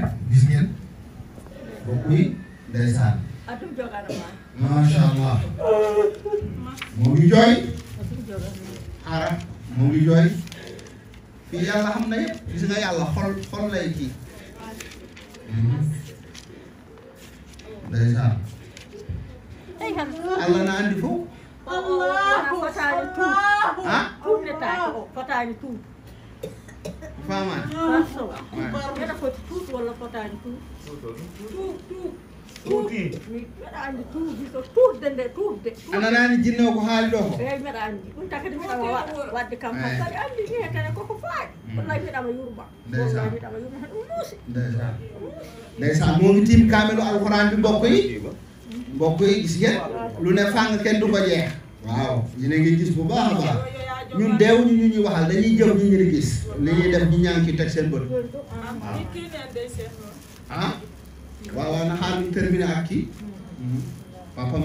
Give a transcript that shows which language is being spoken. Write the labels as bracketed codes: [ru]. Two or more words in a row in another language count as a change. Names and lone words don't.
[wo] gis ngeen mbokk yi ndeysaan [ar] ما شاء الله [wo] moo ngi jooy xaaral moo ngi jooy fii yàlla xam na yëpp gis nga yàlla xol lay kii ndeysaan Allah na andi foofu [ff] fotaani tuut faamaani mbeɗa foti tuut walla fotaani tuut tuuti mbeɗa anndi tuuti so tuutde nde tuutde a nanaani jinne o ko haali ɗo ko eyi mbeɗa anndi ɗum takadi mbiɗama wadde campagne kadi anndi ni kene koko faaɗi wallahi mbiɗama yurma wallahi mbiɗama yurma hen ɗum muusi [wo] ndeysaan moo ngi tiim kaamelu alxuraan bi mbokk yi gis ngeen lu ne fàng kenn du ko jeex waaw yéen a ngi gis bu baax a baax ñun deewuñu ñu ñuy waxal dañuy jëf ñu ngi gis li ñuy def ñu ñaa ngi ci teg seen bët ah waaw na xaar ñu terminé ak kii papam